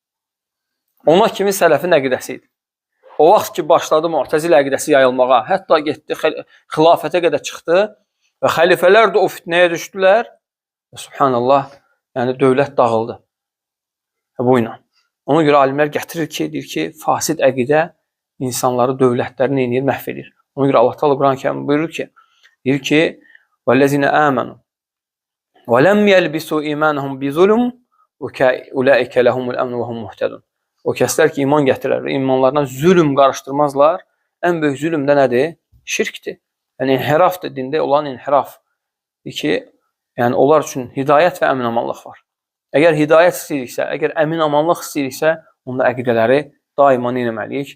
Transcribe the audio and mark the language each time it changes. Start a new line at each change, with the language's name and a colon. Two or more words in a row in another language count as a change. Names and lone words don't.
Azerbaijani: Ona kimi sələfin əqidəsi idi. O vaxt ki, başladı Mu'təzil əqidəsi yayılmağa, hətta getdi, xilafətə qədər çıxdı və xəlifələr də o fitnəyə düşdülər və subhanallah, yəni dövlət dağıldı bu ilə. Ona görə alimlər gətirir ki, deyir ki, fasid əqidə insanları, dövlətləri neyinir, məhv edir. Ona görə Allah Teala Quran-ı Kərimdə buyurur ki, deyir ki,
Arabic: وَالَّذِينَ آمَنُوا وَلَمْ يَلْبِسُوا إِيمَانَهُمْ بِظُلُمٍ أُولَٰئِكَ لَهُمُ الْأَمْنُ وَهُمْ مُهْتَدُونَ.
Azerbaijani: O kəslər ki, iman gətirər və imanlarına zülm qarışdırmazlar, ən böyük zülm də nədir? Şirkdir. Yəni, inhirafdır, dində olan inhiraf. ki, yəni onlar üçün hidayət və əmin-amanlıq var. Əgər hidayət istəyiriksə, əgər əmin-amanlıq istəyiriksə, onda əqidələri daima nə etməliyik?